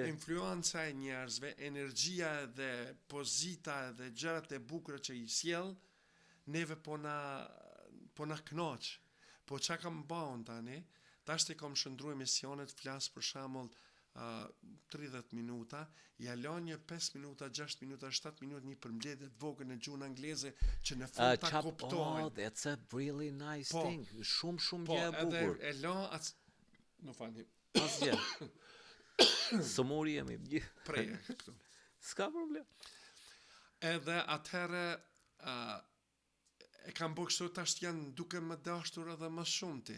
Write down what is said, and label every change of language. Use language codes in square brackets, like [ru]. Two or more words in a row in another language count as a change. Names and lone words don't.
[sq] influenca e njerëzve, energjia dhe pozita dhe gjërat e bukura që i sjell, neve po na knoq. Po çka kam bën tani? Tash të kam shëndru emisionet, flas për shembull 30 minuta, ja lën një 5 minuta, 6 minuta, 7 minuta një përmbledhje të vogël në gjuhën angleze që në fund ta kuptojnë. [en] Oh, that's a really nice thing. [sq] Shumë gjë e bukur. Edhe e lë në fani. Asgjë. Sëmuri jemi gjithë. Preje këtu. S'ka problem. Edhe atëherë e kam bërë kështu, tash janë duke më dashur edhe më shumë ti.